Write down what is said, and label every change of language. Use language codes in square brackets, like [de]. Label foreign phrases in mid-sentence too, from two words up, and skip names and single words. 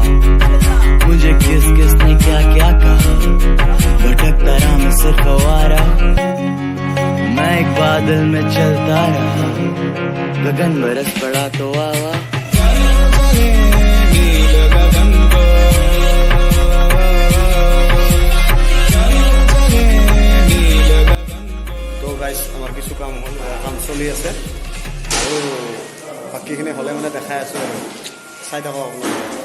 [hi] मुझे किस किस ने क्या क्या कहा, भटकता रहा मैं सिर्फ आवारा, मैं एक बादल में चलता रहा, गगन बरस पड़ा तो आवा। [as] আমাৰ কিছু কাম হ'ল, কাম চলি আছে আৰু বাকীখিনি হ'লে মানে দেখাই আছোঁ আৰু চাই থাকক আপোনালোকে।